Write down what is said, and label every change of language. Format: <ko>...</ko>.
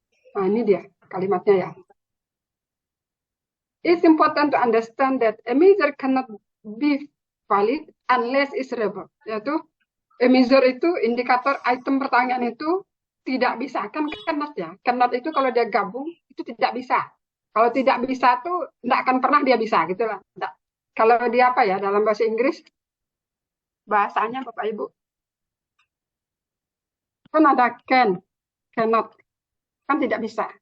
<id>Nah, ini dia kalimatnya ya.</id> <en>It's important to understand that a measure cannot be valid unless it's reliable.</en> <id>Yaitu</id> <en>a measure</en> <id>itu indikator item pertanyaan itu tidak bisa. Kan cannot ya. Cannot itu kalau dia gabung itu tidak bisa. Kalau tidak bisa tuh tidak akan pernah dia bisa gitu lah. Kalau dia apa ya dalam bahasa Inggris bahasanya Bapak Ibu kan ada</id> <en>can, cannot,</en> <id>kan tidak bisa.</id>